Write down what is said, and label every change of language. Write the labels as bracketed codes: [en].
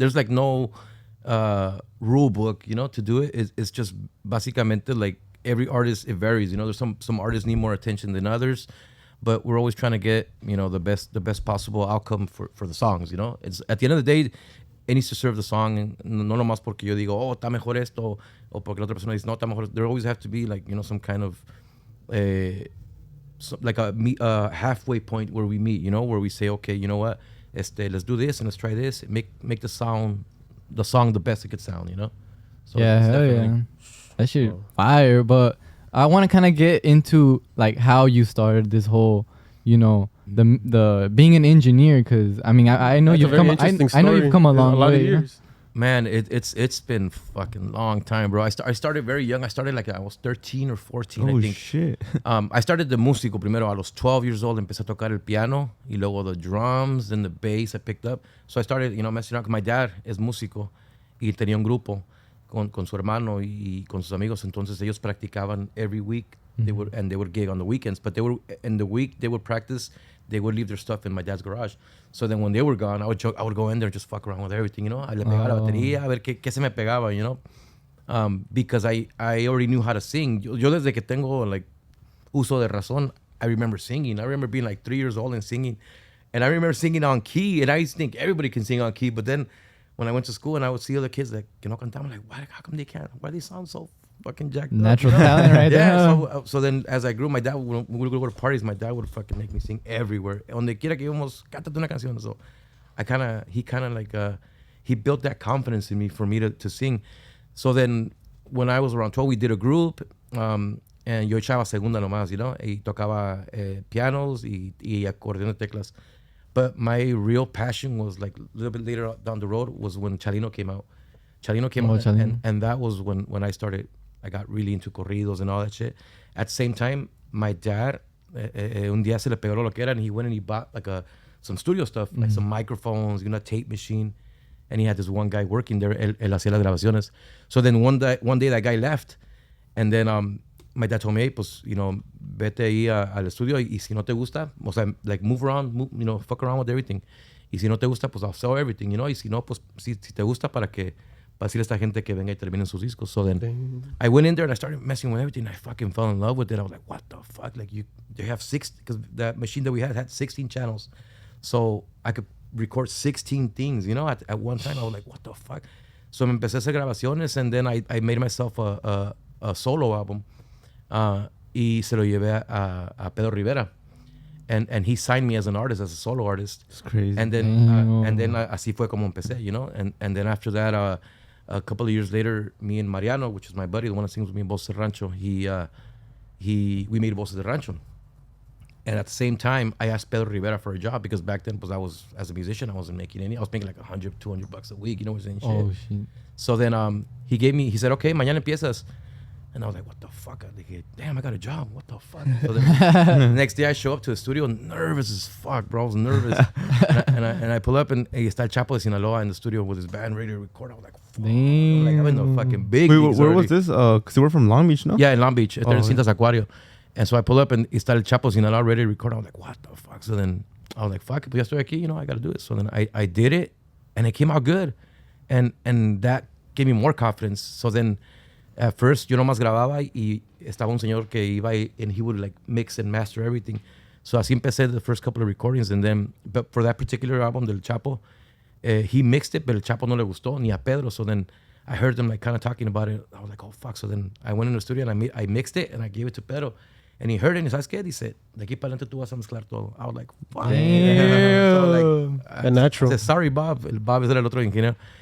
[en] There's like no rule book. You know, to do it. It's just básicamente like every artist. It varies. You know, there's some artists need more attention than others. But we're always trying to get, you know, the best possible outcome for the songs, you know? It's at the end of the day, it needs to serve the song. [es] No nomás porque yo digo, oh, está mejor esto, o porque la otra persona dice, no, está mejor. [en] There always have to be like, you know, some kind of like a halfway point where we meet, you know, where we say, okay, you know what, let's do this and let's try this. Make the song the best it could sound, you know? So yeah, hell yeah. That shit fire, but I want to kind of get into like how you started this whole, you know, the being an engineer, because I mean I know you've come I know you've come a long lot way. of years. Man, it's been fucking long time, bro. I started very young. I started like I was 13 or 14, I think. Shit. I started the [es] músico primero. A los 12 [en] years old, [es] empecé a tocar el piano, y luego [en] the drums, then the bass I picked up. So I started, you know, messing around. My dad [es] es músico, y tenía un grupo con su hermano y con sus amigos. Entonces ellos practicaban [en] every week. They would gig on the weekends, but they were in the week they would practice they would leave their stuff in my dad's garage. So then when they were gone, I would go in there and just fuck around with everything, you know. I [es] le pegaba la batería, a ver qué se me pegaba, [en] you know. Because I already knew how to sing. [es] Yo desde que tengo [en] like [es] uso de razón, [en] I remember singing. I remember being like 3 years old and singing. And I remember singing on key. And I used to think everybody can sing on key. But then when I went to school and I would see other kids like, [es] que no cantaban, [en] like, how come they can't? Why they sound so fucking jacked Natural up? talent right there. Yeah, so then as I grew, my dad, when we would go to parties, my dad would fucking make me sing everywhere. [es] Donde quiera que íbamos, cántate una canción. [en] So he built that confidence in me for me to sing. So then when I was around 12, we did a group. And [es] yo echaba segunda nomás, [en] you know, [es] y tocaba pianos y acordeón de teclas. [en] But my real passion was like a little bit later down the road was when Chalino came out. Chalino came out, and that was when I got really into corridos and all that shit. At the same time, my dad, [es] un día se le pegó lo que era, [en] and he went and he bought like some studio stuff, like some microphones, you know, tape machine. And he had this one guy working there, [es] él hacía las grabaciones. [en] So then one day that guy left, and then my dad told me, hey, pues, you know, [es] vete ahí al estudio y si no te gusta, o sea, [en] like move around, you know, fuck around with everything. [es] Y si no te gusta, pues [en] I'll sell everything, you know. [es] Y si no, pues si te gusta para decirle a esta gente que venga y terminen sus discos. [en] So then I went in there and I started messing with everything. I fucking fell in love with it. I was like, what the fuck? Like they have because that machine that we had 16 channels. So I could record 16 things, you know, at one time. I was like, what the fuck? So [es] me empecé a hacer grabaciones [en] and then I made myself a solo album. [es] Y se lo llevé a [en] Pedro Rivera, and he signed me as an artist, as a solo artist. It's crazy. And then [es] así fue como empecé, [en] you know. And then after that, a couple of years later, me and Mariano, which is my buddy, the one that sings with me in Voces de Rancho, we made Voces de Rancho. And at the same time, I asked Pedro Rivera for a job because back then, I was, as a musician, I wasn't making any. I was making like $100-$200 a week, you know what I'm saying? Oh shit. So then he said, okay, [es] mañana empiezas. [en] And I was like, what the fuck? I was like, damn, I got a job. What the fuck? So then the next day I show up to the studio nervous as fuck, bro. I was nervous. and I pull up and está el Chapo de Sinaloa in the studio with his band ready to record. I was like, fuck. Damn. I'm in the fucking big Wait, leagues where already. was this? Because you were from Long Beach, no? Yeah, in Long Beach. At Cintas Acuario. And so I pull up and está el Chapo de Sinaloa ready to record. I was like, what the fuck? So then I was like, fuck it. [es] Pues ya estoy aquí, [en] you know, I got to do it. So then I did it and it came out good. And that gave me more confidence. So then at first, [es] yo nomás grababa y estaba un señor que iba [en] and he would like mix and master everything. So así empecé the first couple of recordings. And then, but for that particular album del Chapo, he mixed it, but el Chapo [es] no le gustó, ni a Pedro. [en] So then I heard them like kind of talking about it. I was like, oh, fuck. So then I went in the studio and I mixed it and I gave it to Pedro. And he heard it and [es] ¿sabes qué? Dice, de aquí para adelante tú vas a mezclar todo. [en] I was like, fuck. Damn. So like, A natural. I said, sorry, Bob. [es] El Bob is el otro ingeniero.